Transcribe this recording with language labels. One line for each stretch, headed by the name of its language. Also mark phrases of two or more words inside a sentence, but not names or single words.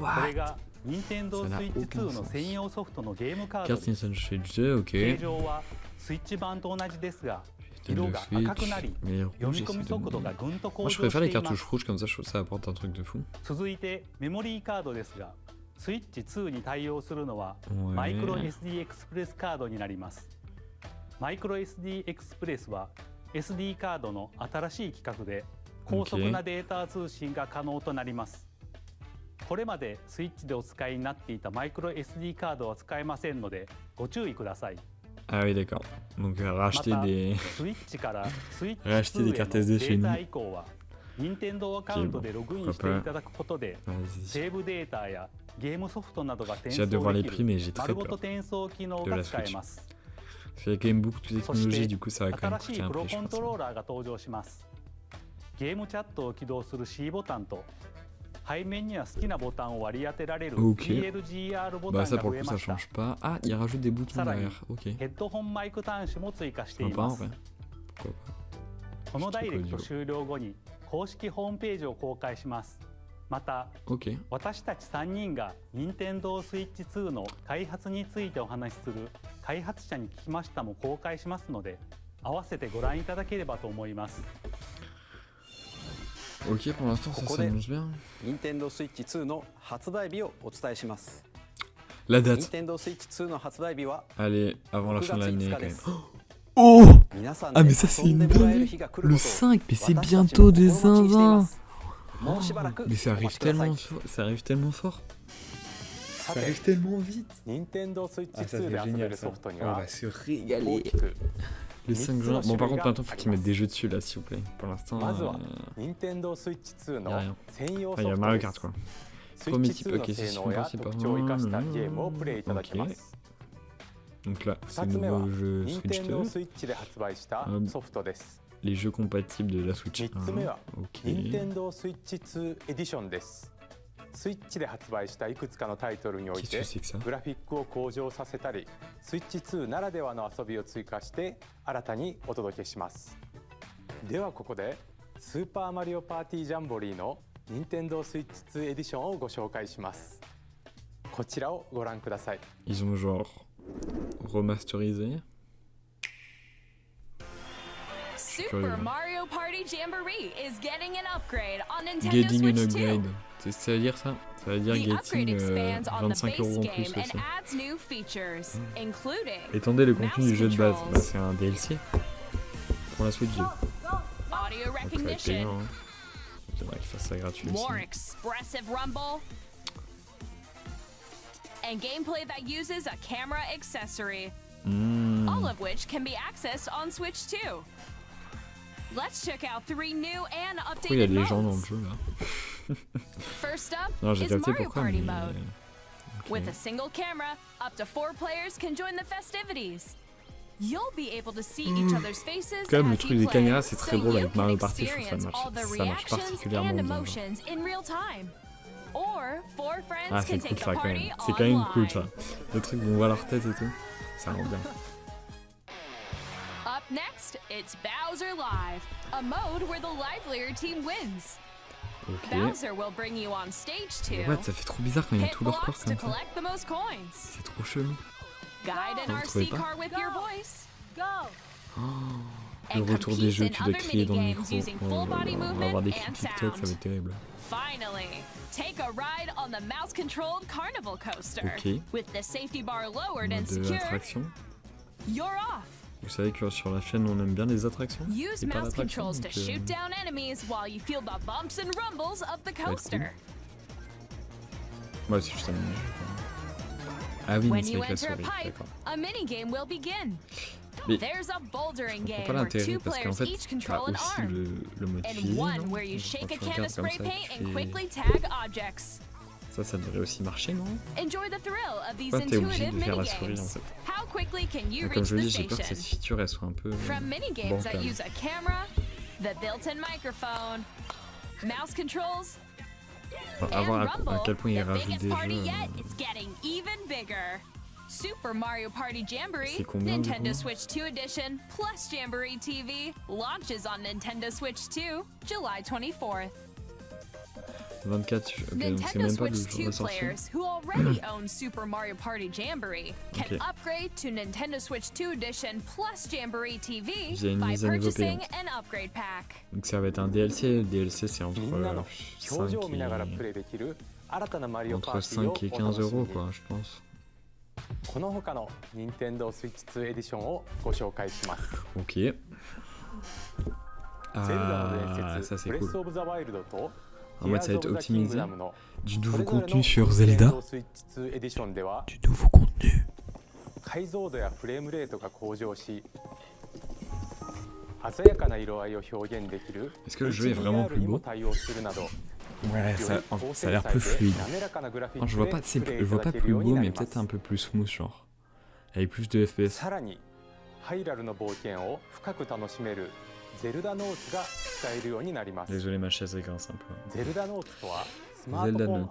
English: what?
Japanese: れが Nintendo
French: Ça n'a
Japanese: Switch
French: aucun
Japanese: 2の
French: sens.
Japanese: 専用ソフトのゲームカード
French: Carte
Japanese: です。
French: Nintendo Switch 2,
Japanese: 形
French: ok.
Japanese: 状はスイッチ版と同じですが、
French: Nintendo
Japanese: 色が赤く
French: Switch.
Japanese: なり
French: Mais
Japanese: 読み
French: rouge,
Japanese: 込み
French: c'est
Japanese: 速度
French: de...
Japanese: がぐんと向
French: Moi,
Japanese: 上
French: je
Japanese: して
French: préfère les
Japanese: いま
French: cartouches
Japanese: す。
French: rouges comme ça, je trouve que ça apporte un truc de fou.
Japanese: 続いてメモリーカードですが、スイッチ2に対応するのは
French: Ouais.
Japanese: マイクロ SD エクスプレスカードになります。マイクロ SD エクスプレスは SD カードの新しい規格で高速なデータ通信が可能となります。これまでスイッチでお使いになっていたマイクロ SD カードは使えませんのでご注意ください。
French: Ah oui, d'accord. Donc, racheter
Japanese: また
French: des...
Japanese: スイッチからスイッチ
French: Racheter des
Japanese: 2への
French: cartes
Japanese: デ
French: SD chez
Japanese: ータ
French: nous.
Japanese: 移行は任天堂アカウントでログインしていただくことで
French: Vas-y.
Japanese: セーブデータやゲームソフトなどが転
French: J'ai hâte de voir
Japanese: 送
French: les
Japanese: で
French: prix,
Japanese: き
French: mais
Japanese: る
French: j'ai très
Japanese: 丸ご
French: peur.
Japanese: と転送機能
French: de
Japanese: が
French: la
Japanese: 使え
French: Switch.
Japanese: ます。
French: Il y a quand même beaucoup de
Japanese: そして
French: technologie, du coup, ça va quand même
Japanese: 新し
French: coûter
Japanese: い
French: un
Japanese: プロ
French: prix, je
Japanese: コン
French: pense.
Japanese: トローラーが登場します。ゲームチャットを起動する C ボタンと背面には好きなボタンを割り当てられる
French: Ok.
Japanese: PLGR ボ
French: Bah,
Japanese: タン
French: ça,
Japanese: が
French: pour
Japanese: 増
French: le
Japanese: え
French: coup,
Japanese: ま
French: ça
Japanese: した。
French: change pas. Ah, il rajoute des boutons
Japanese: さらに
French: derrière. Ok.
Japanese: ヘッドホンマイク端子も追加してい
French: Sympa,
Japanese: ま
French: en
Japanese: す
French: vrai.。Pourquoi pas.
Japanese: このダイレクト終了後に公式ホームページを公開します。また
French: Ok.
Japanese: 私たち3人が Nintendo Switch 2の開発についてお話しする開発者に聞きましたも公開しますので、合わせてご覧いただければと思います。
French: Ok, pour l'instant, ça
Japanese: ここで
French: s'annonce bien.
Japanese: Nintendo Switch 2の発売日をお伝えします。
French: La date.
Japanese: Nintendo Switch 2の発売日は
French: Allez, avant la
Japanese: 6
French: fin de
Japanese: 月
French: l'année,
Japanese: 5
French: quand
Japanese: 日で
French: même.
Japanese: す。
French: Oh!
Japanese: 皆さん
French: Ah,
Japanese: で
French: mais ça, c'est
Japanese: 遊んで
French: une
Japanese: もらえる
French: dinguerie.
Japanese: 日が来る
French: Le
Japanese: ことを
French: 5, mais c'est
Japanese: 私たちも
French: bientôt des
Japanese: 心待ちにしていま
French: zinzins.
Japanese: す。もうしばらく
French: Mais ça
Japanese: お待
French: arrive
Japanese: ちください
French: tellement fort. Ça arrive tellement fort.
Japanese: さ
French: Ça
Japanese: て
French: arrive tellement vite.
Japanese: Nintendo Switch
French: Ah, ça,
Japanese: 2
French: c'est
Japanese: で遊べ
French: génial,
Japanese: る
French: ça.
Japanese: ソフトに
French: On
Japanese: は
French: va se
Japanese: 大
French: régaler.
Japanese: きく
French: Le 5 juin. Bon, par contre, maintenant, faut qu'ils mettent des jeux dessus, là, s'il vous plaît. Pour l'instant,
Japanese: まずは Nintendo Switch 2
French: y a
Japanese: の
French: rien.
Japanese: 専用
French: Enfin,
Japanese: ソ
French: il y
Japanese: フ
French: a
Japanese: ト
French: Mario
Japanese: で
French: Kart,
Japanese: す。
French: quoi.
Japanese: スイッ
French: Premier
Japanese: チ
French: type,
Japanese: 2の
French: ok,
Japanese: 性
French: c'est
Japanese: 能や
French: super, c'est pas
Japanese: 特徴を生かした
French: mal.
Japanese: ゲームをプレイいただけま
French: Ok.
Japanese: す。
French: Donc là, c'est
Japanese: 2
French: le
Japanese: つ目は
French: nouveau jeu Switch
Japanese: Nintendo
French: 2.
Japanese: Switch で発売したソフトです。
French: Les jeux compatibles de la Switch
Japanese: 3つ目
French: 1.
Japanese: は
French: Ok.
Japanese: Nintendo Switch 2 エディションです。スイッチで発売したいくつかのタイトルにおい
French: Qu'est-ce
Japanese: て
French: que c'est que ça?
Japanese: グラフィックを向上させたり、スイッチ2ならではの遊びを追加して新たにお届けします。ではここでスーパーマリオパーティージャンボリーの Nintendo Switch 2エディションをご紹介します。こちらをご覧ください。
French: Ils ont genre remasterisé.
English: Super Mario Party Jamboree is getting an upgrade on Nintendo Getting an Switch 2. upgrade.
French: Ça veut dire ça? Ça veut dire
English: The upgrade
French: getting
English: expands on the
French: 25
English: base
French: € en
English: game
French: plus
English: and
French: aussi.
English: adds new features, including
French: Étendez le contenu du jeu de base.
English: controls.
French: Bah, c'est un DLC pour la Switch 2.
English: audio
French: Donc ça va être
English: recognition,
French: payant. Hein. J'aimerais qu'ils fassent ça gratuit aussi.
English: more expressive rumble, and gameplay that uses a camera accessory, all of which can be accessed on Switch 2. Let's check out 3 new and
French: Pourquoi il y a
English: updated
French: des gens dans le
English: modes.
French: jeu là?
English: First up
French: Non, j'ai
English: is
French: capté
English: Mario
French: pourquoi,
English: Party
French: mais...
English: mode.
French: Ok.
English: With a single camera, up to 4 players can join the festivities. You'll be able to see each other's faces
French: Quand même, le
English: as
French: truc
English: you
French: des
English: play,
French: caméras, c'est très
English: so
French: drôle
English: you
French: avec
English: can
French: Mario Party, je trouve
English: experience
French: ça
English: all the
French: marche
English: reactions
French: particulièrement
English: and
French: bien.
English: emotions in real time. Or 4 friends
French: Ah,
English: can
French: c'est cool
English: take
French: ça
English: the
French: quand
English: party
French: même. C'est quand même cool ça.
English: online.
French: Le truc où on voit leur tête et tout. Ça rend bien.
English: Up next, it's Bowser Live, a mode where the livelier team wins.
French: Ok.
English: Bowser will bring you on stage too.
French: What, ça fait trop bizarre quand il y a
English: Hit
French: tout leur corps
English: blocks to
French: comme ça.
English: collect the most coins.
French: C'est trop chelou.
English: Guide an
French: Vous trouvez
English: RC
French: pas?
English: car with your voice.
French: Le
English: And
French: retour des
English: compete
French: jeux,
English: in
French: tu dois
English: other
French: crier dans le
English: minigames
French: micro.
English: using
French: Oh
English: full
French: là
English: body
French: là, on va
English: movement
French: avoir des
English: and
French: clips TikTok, ça va
English: sound.
French: être terrible.
English: Finally, take a ride on the mouse-controlled carnival coaster.
French: Ok.
English: With the safety bar lowered and
French: Mode
English: secure,
French: attraction.
English: you're off.
French: Vous savez que sur la chaîne, on aime bien les attractions.
English: Use
French: Et pas
English: mouse
French: l'attraction,
English: controls to
French: donc,
English: shoot down enemies while you feel the bumps and rumbles of the
French: va être cool.
English: coaster.
French: Ouais, c'est juste un mini-jeu, quoi. Ah oui, mais
English: When
French: c'est
English: you
French: avec la
English: enter a
French: souris,
English: pipe,
French: d'accord.
English: a minigame will begin.
French: Mais
English: There's a bouldering
French: je comprends
English: game
French: pas
English: where
French: l'intérêt
English: two
French: parce qu'en
English: players
French: fait,
English: each
French: t'as
English: control an
French: aussi
English: arm.
French: le mode
English: And
French: filet,
English: one
French: non?
English: where you
French: Quand
English: shake a
French: tu
English: can of
French: regardes comme
English: spray
French: ça,
English: paint
French: tu
English: and
French: fais-
English: quickly tag objects.
French: Ça devrait aussi marcher, non?
English: Enjoy the thrill of these
French: Pourquoi t'es obligé
English: intuitive
French: de faire la souris en
English: minigames.
French: fait?
English: How quickly can you
French: Mais comme
English: reach
French: je le
English: the
French: dis, j'ai peur que
English: station?
French: cette feature elle soit un peu
English: From minigames that
French: bancale.
English: use a camera, the built-in microphone, mouse controls,
French: Enfin, à
English: and
French: voir
English: Rumble,
French: à quel point ils
English: the
French: rajoutent
English: biggest
French: des
English: party
French: jeux.
English: yet is getting even bigger. Super Mario Party Jamboree,
French: C'est combien, du
English: Nintendo
French: coup
English: Switch 2 Edition, plus Jamboree TV, launches on Nintendo Switch 2, July 24th.
French: 24, ok, donc c'est
English: Nintendo
French: même pas le
English: Switch
French: jour
English: 2
French: de sortie.
English: players who already own Super Mario Party Jamboree can
French: Ok.
English: upgrade to Nintendo Switch 2 Edition plus Jamboree TV
French: Via une
English: by
French: mise à niveau
English: purchasing
French: payante.
English: an upgrade pack.
French: Donc ça va être un DLC. Le DLC c'est entre
Japanese: みんなの
French: 5
Japanese: 表情を見ながらプレイできる新たなマリオパ
French: entre
Japanese: ーティーを
French: 5 et
Japanese: お
French: 15
Japanese: 楽しみ
French: euros
Japanese: に。
French: quoi, je pense.
Japanese: この他の Nintendo Switch 2 エディションをご紹介します。
French: Ok.
Japanese: ゼルダの
French: Ah,
Japanese: 伝
French: ça
Japanese: 説、
French: c'est
Japanese: ブレス
French: cool.
Japanese: オブザワイルドと
French: En mode ça va
Japanese: Tears
French: être
Japanese: of the
French: optimisé.
Japanese: Kingdom の
French: Du
Japanese: そ
French: nouveau
Japanese: れぞれの
French: contenu sur
Japanese: Nintendo
French: Zelda.
Japanese: Switch 2エディションでは
French: Du nouveau contenu.
Japanese: 解像度やフレームレートが向上し鮮やかな色合いを表現できる
French: Est-ce que le jeu est vraiment
Japanese: HDR
French: plus
Japanese: にも
French: beau?
Japanese: 対応するなど
French: Ouais,
Japanese: よ
French: ça,
Japanese: り高
French: ça a
Japanese: 精
French: l'air
Japanese: 細
French: plus
Japanese: で
French: fluide.
Japanese: 滑らかなグラフィッ
French: Non,
Japanese: ク
French: je vois pas,
Japanese: で
French: c'est,
Japanese: プレイ
French: je
Japanese: いた
French: vois
Japanese: だ
French: pas
Japanese: ける
French: plus
Japanese: ように
French: beau,
Japanese: な
French: mais
Japanese: りま
French: peut-être
Japanese: す
French: un peu plus smooth, genre. Avec plus de FPS.
Japanese: さらにハイラルの冒険を深く楽しめるゼルダノーツが使えるようになります。
French: Désolé, ma chaise elle grince un peu.
Japanese: ゼルダノーツとはスマート
French: Zelda
Japanese: フォンア